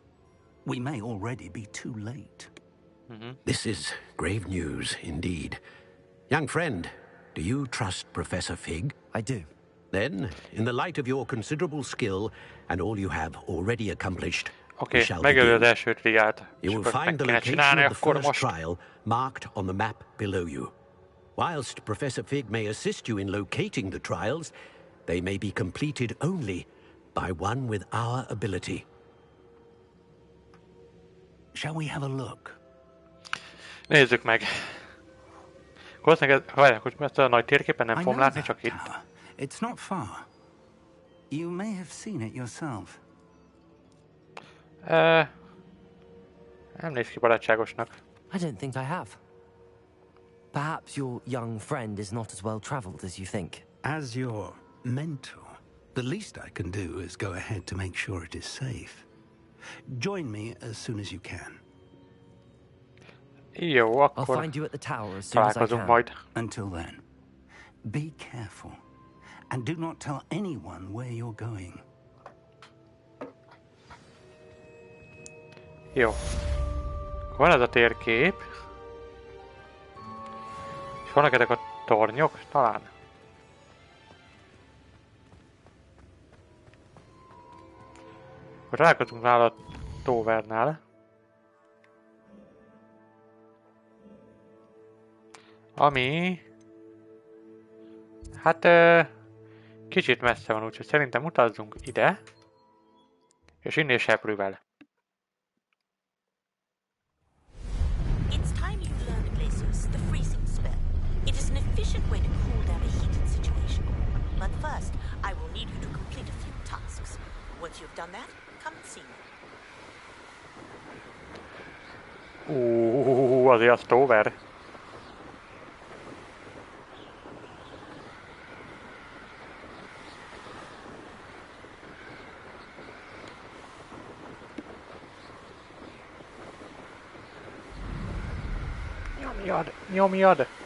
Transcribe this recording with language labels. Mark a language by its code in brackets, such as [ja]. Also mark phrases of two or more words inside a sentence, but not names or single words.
[en] We may already be too late. This is grave news indeed. Young friend, Do you trust Professor Fig? I do. Then, in the light of your considerable skill and all you have already accomplished, we [hu] Oké, [en] shall [hu] megölő az [en] begin. [hu] első triát. És [en] You will [hu] akkor meg [en] find the [hu] kéne [en] location [hu] csinálni, [en] of the [hu] akkor [en] first [hu] most... [en] trial marked on the map below you. Whilst Professor Fig may assist you in locating the trials, they may be completed only by one with our ability. Shall we have a look? [hu] Nézzük meg. Valószínűleg várják, hogy ezt a nagy térképen nem [en] I [hu] fogom [en] know [hu] látni, [en] that [hu] csak itt. [en] tower. It's not far. You may have seen it yourself. [hu] Nem néz ki barátságosnak. [en] I don't think I have. Perhaps your young friend is not as well traveled as you think. As your mentor, the least I can do is go ahead to make sure it is safe. Join me as soon as you can. [hu] Jó, [en] I'll [hu] akkor [en] find you at the tower as soon as I [hu] találkozunk [en] can. [hu] majd. [en] Until then, be careful and do not tell anyone where you're going. [hu] Jó. Van ez a térkép. És vannak ezek a tornyok, talán. Akkor találkozunk nála a Towernál. Ami... Hát... kicsit messze van, úgyhogy szerintem utazzunk ide. És innét seprűvel. [en] It's time you learned Glacius, the freezing spell. It is an efficient way to cool down a heated situation. But first, I will need you to complete a few tasks. Once you've done that, come and see me. [hu] Azért az Tower. Nyomjad, nyomjad!